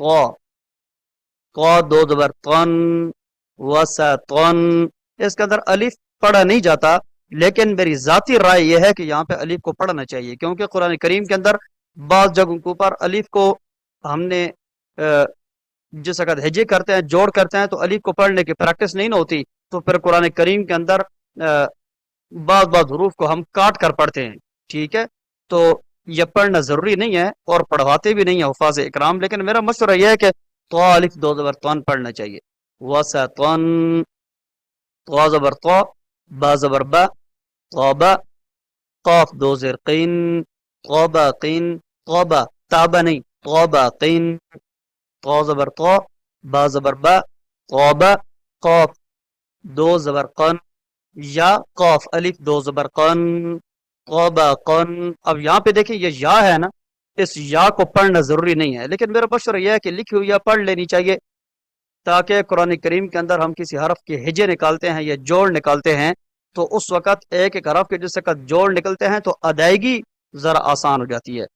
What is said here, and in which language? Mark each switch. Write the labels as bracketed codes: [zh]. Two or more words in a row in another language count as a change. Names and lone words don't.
[ur] تو دو زبر تن، واسا تن، اس کے اندر الف پڑھا نہیں جاتا، لیکن میری ذاتی رائے یہ ہے کہ یہاں پہ الف کو پڑھنا چاہیے، کیونکہ قرآن کریم کے اندر بعض جگہوں کے اوپر الف کو ہم نے جس وقت ہجے کرتے ہیں، جوڑ کرتے ہیں، تو الف کو پڑھنے کی پریکٹس نہیں نہ ہوتی، تو پھر قرآن کریم کے اندر بعض حروف کو ہم کاٹ کر پڑھتے ہیں، ٹھیک ہے. تو یہ پڑھنا ضروری نہیں ہے اور پڑھواتے بھی نہیں ہیں حفاظ اکرام، لیکن میرا مشورہ یہ ہے کہ تو الف دو زبر توان پڑھنا چاہیے. وسطن، تو زبر تو، با زبر با، طابا، قاف دو زیر قین، طابا قین، طابا، تابا نہیں، طابا قین، تو زبر تو، با زبر با، طابا، قاف دو زبر قن، یا قاف الف دو زبر قن، طابا قن. اب یہاں پہ دیکھیں یہ یا ہے نا، اس یا کو پڑھنا ضروری نہیں ہے، لیکن میرا مشورہ یہ ہے کہ لکھی ہوئی یا پڑھ لینی چاہیے، تاکہ قرآن کریم کے اندر ہم کسی حرف کے ہجے نکالتے ہیں یا جوڑ نکالتے ہیں، تو اس وقت ایک ایک حرف کے جس وقت جوڑ نکلتے ہیں تو ادائیگی ذرا آسان ہو جاتی ہے.